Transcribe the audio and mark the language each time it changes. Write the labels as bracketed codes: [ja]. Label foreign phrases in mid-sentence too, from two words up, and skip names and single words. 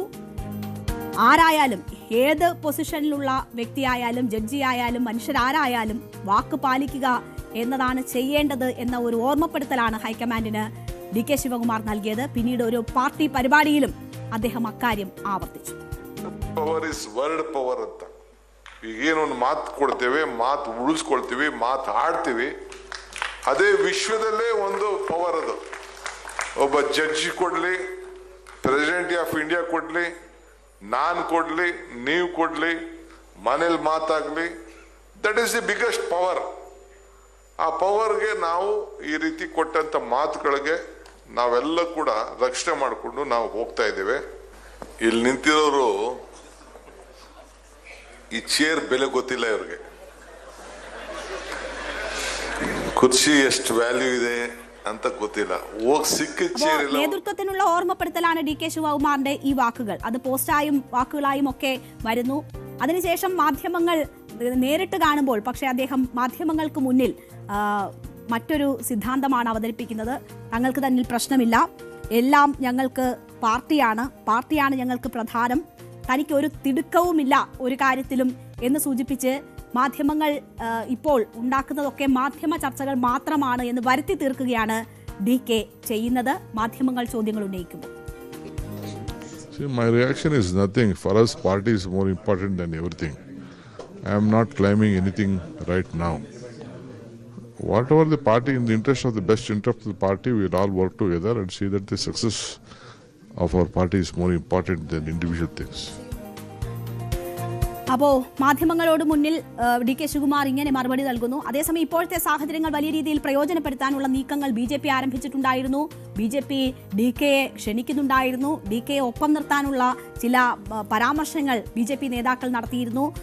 [ml] ആരായാലും, ഏത് പൊസിഷനിലുള്ള വ്യക്തിയായാലും, ജഡ്ജിയായാലും, മനുഷ്യരാരായാലും വാക്ക് പാലിക്കുക എന്നതാണ് ചെയ്യേണ്ടത് എന്ന ഒരു ഓർമ്മപ്പെടുത്തലാണ് ഹൈക്കമാൻഡിന് DK ശിവകുമാർ നൽകിയത്. പിന്നീട് ഒരു പാർട്ടി പരിപാടിയിലും അദ്ദേഹം അക്കാര്യം ആവർത്തിച്ചു. [en] power is word power ಅಂತ. [kn] ಈಗೇನೊಂದು ಮಾತು ಕೊಡ್ತೇವೆ, ಮಾತು ಉಳಿಸ್ಕೊಳ್ತೀವಿ, ಮಾತು ಆಡ್ತೀವಿ, ಅದೇ ವಿಶ್ವದಲ್ಲೇ ಒಂದು ಪವರ್ ಅದು. ಒಬ್ಬ ಜಡ್ಜಿ ಕೊಡ್ಲಿ, [en] President of India [kn] ಕೊಡ್ಲಿ, ನಾನು ಕೊಡ್ಲಿ, ನೀವು ಕೊಡ್ಲಿ, ಮನೇಲಿ ಮಾತಾಗ್ಲಿ, [en] that is the biggest power. [kn] ಆ ಪವರ್ಗೆ ನಾವು ಈ ರೀತಿ ಕೊಟ್ಟಂತ ಮಾತುಗಳಿಗೆ ನಾವೆಲ್ಲ ಕೂಡ ರಕ್ಷಣೆ ಮಾಡಿಕೊಂಡು ನಾವು ಹೋಗ್ತಾ ಇದ್ದೇವೆ. ಇಲ್ಲಿ ನಿಂತಿರೋರು ಈ ಚೇರ್ ಬೆಲೆ ಗೊತ್ತಿಲ್ಲ ಇವ್ರಿಗೆ. കുർസി ಎಷ್ಟು വാല്യൂ ಇದೆ ಅಂತ ಗೊತ್ತಿಲ್ಲ. [ml] നേതൃത്വത്തിനുള്ള ഓർമ്മപ്പെടുത്തലാണ് DK ശിവകുമാറിന്റെ ഈ വാക്കുകൾ. അത് പോസ്റ്റായും വാക്കുകളായും ഒക്കെ വരുന്നു. അതിനുശേഷം മാധ്യമങ്ങൾ നേരിട്ട് കാണുമ്പോൾ പക്ഷേ അദ്ദേഹം മാധ്യമങ്ങൾക്ക് മുന്നിൽ മറ്റൊരു സിദ്ധാന്തമാണ് അവതരിപ്പിക്കുന്നത്. തങ്ങൾക്ക് തന്നിൽ പ്രശ്നമില്ല, എല്ലാം ഞങ്ങൾക്ക് പാർട്ടിയാണ് ഞങ്ങൾക്ക് പ്രധാനം, തനിക്ക് ഒരു തിടുക്കവുമില്ല ഒരു കാര്യത്തിലും എന്ന് സൂചിപ്പിച്ച് മാധ്യമങ്ങൾ ഇപ്പോൾ ഉണ്ടാക്കുന്നതൊക്കെ മാധ്യമ ചർച്ചകൾ മാത്രമാണ് എന്ന് വരുത്തി തീർക്കുകയാണ് DK ചെയ്യുന്നത് മാധ്യമങ്ങൾ ചോദ്യങ്ങൾ ഉന്നയിക്കുമ്പോൾ. [en] My reaction is nothing. For us, party is more important than everything. I am not claiming anything right now. Whatever the party, in the interest of the best interest of the party, we will all work together and see that the success of our party is more important than individual things. [ml] അപ്പോൾ മാധ്യമങ്ങളോട് മുന്നിൽ DK ശിവകുമാർ ഇങ്ങനെ മറുപടി നൽകുന്നു. അതേസമയം ഇപ്പോഴത്തെ സാഹചര്യങ്ങൾ വലിയ രീതിയിൽ പ്രയോജനപ്പെടുത്താനുള്ള നീക്കങ്ങൾ BJP ആരംഭിച്ചിട്ടുണ്ടായിരുന്നു. BJP DKയെ ക്ഷണിക്കുന്നുണ്ടായിരുന്നു. DKയെ ഒപ്പം നിർത്താനുള്ള ചില പരാമർശങ്ങൾ BJP നേതാക്കൾ നടത്തിയിരുന്നു.